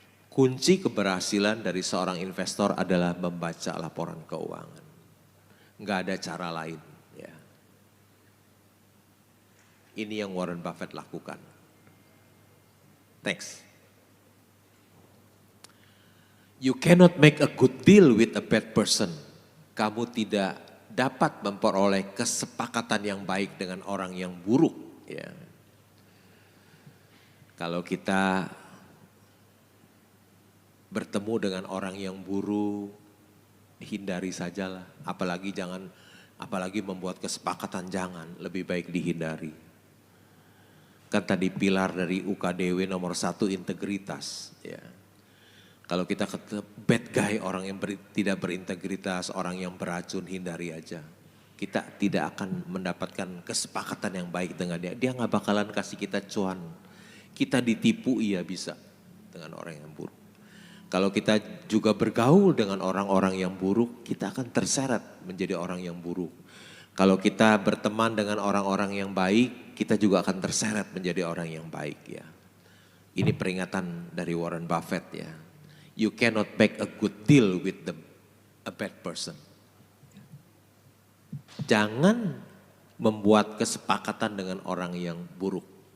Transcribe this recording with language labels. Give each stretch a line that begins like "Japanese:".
Indonesian: Kunci keberhasilan dari seorang investor adalah membaca laporan keuangan. Enggak ada cara lain, ya. Ini yang Warren Buffett lakukan.
English: Next. You cannot make a good deal with a bad person.
Indonesian: Kamu tidak dapat memperoleh kesepakatan yang baik dengan orang yang buruk. Ya. Kalau kita bertemu dengan orang yang buruk, hindari sajalah. Apalagi membuat kesepakatan, jangan. Lebih baik dihindari. Kan tadi pilar dari UKDW nomor 1 integritas. Ya. Kalau kita ketemu
English: bad guy,
Indonesian: orang yang tidak berintegritas, orang yang beracun, hindari aja. Kita tidak akan mendapatkan kesepakatan yang baik dengan dia. Dia gak bakalan kasih kita cuan. Kita ditipu, iya bisa dengan orang yang buruk. Kalau kita juga bergaul dengan orang-orang yang buruk, kita akan terseret menjadi orang yang buruk. Kalau kita berteman dengan orang-orang yang baik, kita juga akan terseret menjadi orang yang baik, ya. Ini peringatan dari Warren Buffett, ya.
English: You cannot make a good deal with a bad person.
Indonesian: Jangan membuat kesepakatan dengan orang yang buruk.